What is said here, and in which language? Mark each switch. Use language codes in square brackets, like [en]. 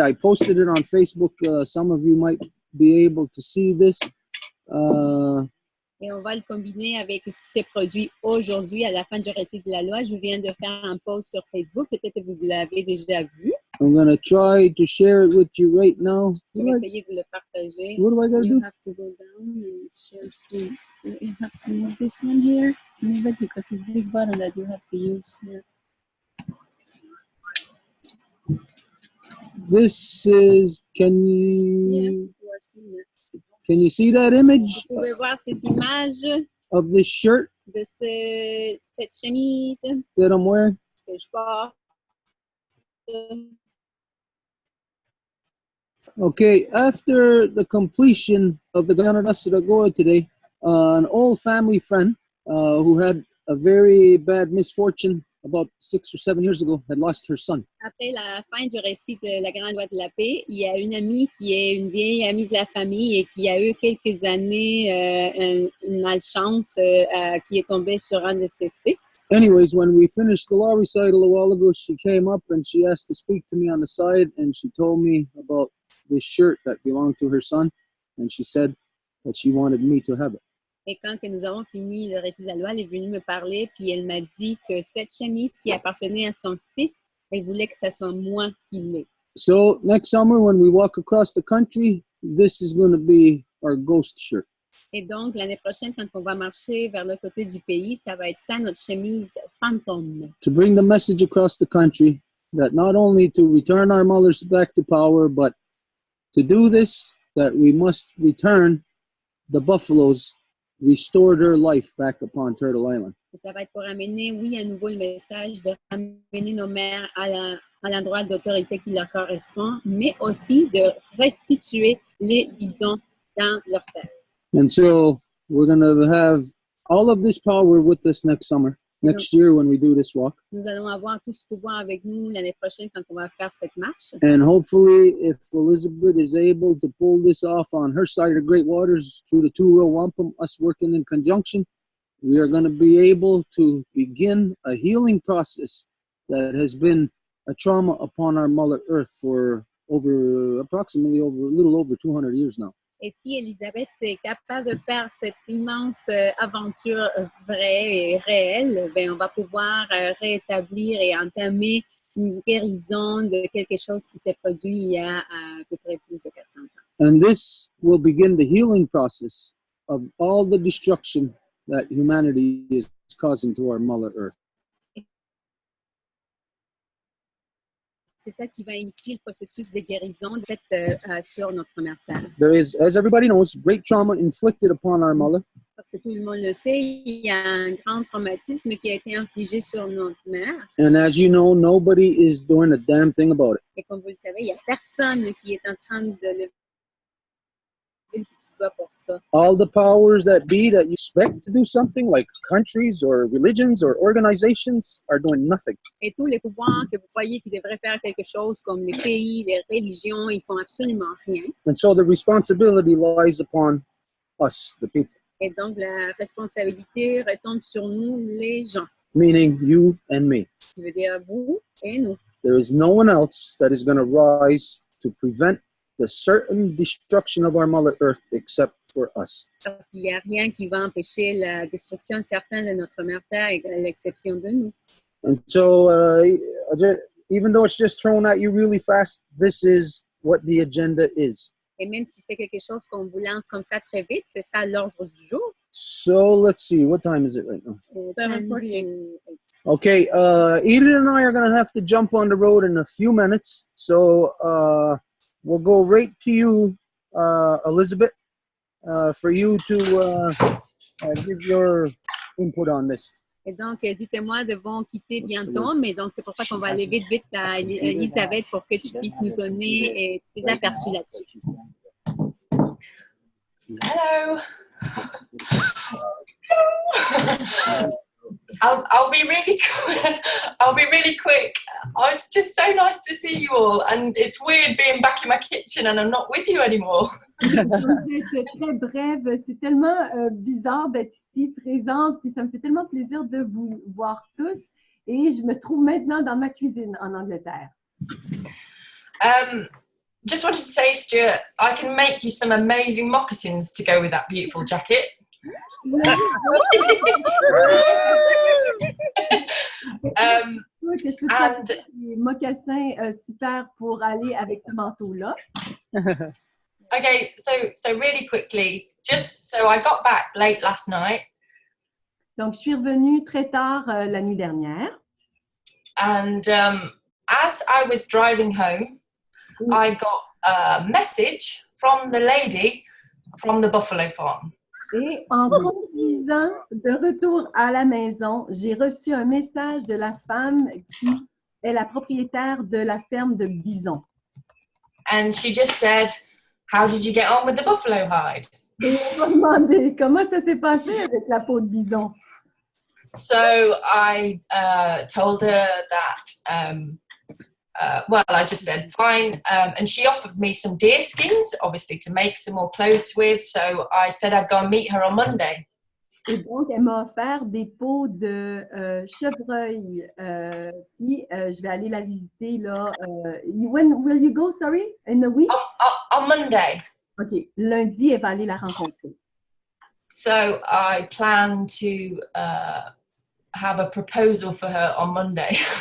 [en] I posted it on Facebook. Some of you might be able to see this. [fr] Et on va le combiner avec ce qui s'est produit aujourd'hui à la fin du récit de la loi. Je viens de faire un post sur Facebook. Peut-être que vous l'avez déjà vu. [en] I'm going to try to share it with you right now. [fr] Je vais essayer de le partager. [en] What do I gotta You do? have to go down and share screen. You have to move this one here. Move it because it's this button that you have to use here. This is, Yeah, you are seeing it. can you see that image [fr] Vous pouvez voir cette image [en] of this shirt [fr] de cette chemise [en] that I'm wearing? [fr] que je porte. [en] Okay, after the completion of the Grande Loi today, an old family friend who had a very bad misfortune about 6 or 7 years ago had lost her son. [fr] Après la fin du récit de la Grande Loi de la Paix, il y a une amie qui est une vieille amie de la famille et qui a eu quelques années une malchance qui est tombée sur un de ses fils. [en] Anyways, when we finished the law recital a while ago, she came up and she asked to speak to me on the side, and she told me about this shirt that belonged to her son, and she said that she wanted me to have it. [fr] Et quand que nous avons fini le récit de la loi, elle est venue me parler, puis elle m'a dit que cette chemise qui appartenait à son fils, elle voulait que ce soit moi qui l'ai. [en] So next summer, when we walk across the country, this is going to be our ghost shirt. [fr] Et donc, l'année prochaine, quand on va marcher vers le côté du pays, ça va être ça, notre chemise fantôme. [en] To bring the message across the country that not only to return our mothers back to power, but to do this, that we must return the buffaloes, restore their life back upon Turtle Island. [fr] Et ça va être pour amener, oui, à nouveau le message de ramener nos mères à l'endroit d'autorité qui leur correspond, mais aussi de restituer les bisons dans leur terre. [en] And so we're going to have all of this power with us next year when we do this walk. [fr] Nous allons avoir tout ce pouvoir avec nous l'année prochaine quand on va faire cette marche. [en] And hopefully, if Elizabeth is able to pull this off on her side of the Great Waters through the two Row Wampum, us working in conjunction, we are going to be able to begin a healing process that has been a trauma upon our Mother Earth for approximately a little over 200 years now. [fr] Et si Elisabeth est capable de faire cette immense aventure vraie et réelle, ben on va pouvoir rétablir et entamer une guérison de quelque chose qui s'est produit il y a à peu près plus de 400 ans. [en] And this will begin the healing process of all the destruction that humanity is causing to our Mother Earth. [fr] C'est ça qui va initier le processus de guérison sur notre mère Terre. [en] There is, as everybody knows, great trauma inflicted upon our mother. [fr] Parce que tout le monde le sait, il y a un grand traumatisme qui a été infligé sur notre mère. [en] And as you know, nobody is doing a damn thing about it. [fr] Et comme vous le savez, il n'y a personne qui est en train de lever le petit doigt pour ça. [en] All the powers that be that you expect to do something, like countries or religions or organizations, are doing nothing. [fr] Et tous les pouvoirs que vous croyez qu'ils devraient faire quelque chose, comme les pays, les religions, ils font absolument rien. [en] And so the responsibility lies upon us, the people. [fr] Et donc la responsabilité retombe sur nous, les gens. [en] Meaning you and me. [fr] Ce qui veut dire vous et nous. [en] There is no one else that is going to rise to prevent the certain destruction of our Mother Earth except for us. [fr] Parce qu'il n'y a rien qui va empêcher la destruction certaine de notre mère Terre, à l'exception de nous. [en] And so, even though it's just thrown at you really fast, this is what the agenda is. [fr] Et même si c'est quelque chose qu'on vous lance comme ça très vite, c'est ça l'ordre du jour. [en] So let's see, what time is it right now? 7:48. Okay, Edith and I are going to have to jump on the road in a few minutes. So we'll go right to you, Elizabeth, for you to give your input on this. [fr] Et donc, dites-moi, devons quitter bientôt, mais donc c'est pour ça qu'on va aller vite à Elisabeth pour que tu puisses nous donner tes aperçus là-dessus. [en] Hello. I'll be really quick. I'll be really quick. Oh, it's just so nice to see you all, and it's weird being back in my kitchen and I'm not with you anymore. [fr] C'est très brève. C'est tellement bizarre d'être ici présente, puis ça me fait tellement plaisir de vous voir tous. Et je me trouve maintenant dans ma cuisine en Angleterre. [en] Just wanted to say, Stuart, I can make you some amazing moccasins to go with that beautiful jacket. And [fr] des mocassins super pour aller avec ce manteau-là. [en] okay, so really quickly, just so I got back late last night. [fr] Donc, je suis revenue très tard la nuit dernière. [en] And as I was driving home, I got a message from the lady from the buffalo farm. [fr] Et en conduisant de retour à la maison, j'ai reçu un message de la femme qui est la propriétaire de la ferme de bisons. [en] And she just said, "How did you get on with the buffalo hide?" [fr] Et elle m'a demandé comment ça s'est passé avec la peau de bison. [en] So I told her that, well, I just said fine, and she offered me some deer skins, obviously, to make some more clothes with. So I said I'd go and meet her on Monday. [fr] Et donc, elle m'a offert des peaux de chevreuil. Puis, je vais aller la visiter là. [en] When will you go, sorry? In the week? On Monday. OK. [fr] Lundi, elle va aller la rencontrer. [en] So I plan to have a proposal for her on Monday.